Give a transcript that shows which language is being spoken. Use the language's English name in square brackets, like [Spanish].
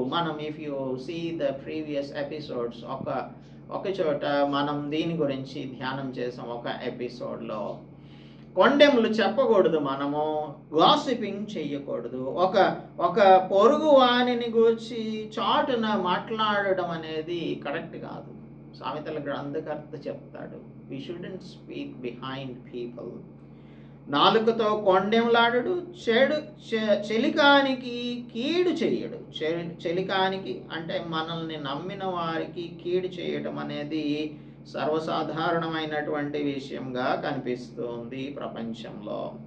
[Telugu] మనం [English] if you see the previous episodes, [Telugu] ఒక చోట మనం దీని గురించి ధ్యానం చేసాం. ఒక ఎపిసోడ్లో కొండెములు చెప్పకూడదు, మనము గాసిపింగ్ చేయకూడదు. ఒక పొరుగు వాణిని గూర్చి చాటున మాట్లాడడం అనేది కరెక్ట్ కాదు. సామెతల గ్రంథకర్త చెప్తాడు, [English] we shouldn't speak behind people. [Telugu] నాలుకతో కొండెములాడడు, చెలికానికి కీడు చేయడు. చెలికానికి అంటే మనల్ని నమ్మిన వారికి కీడు చేయడం అనేది సర్వసాధారణమైనటువంటి విషయంగా కనిపిస్తుంది ప్రపంచంలో.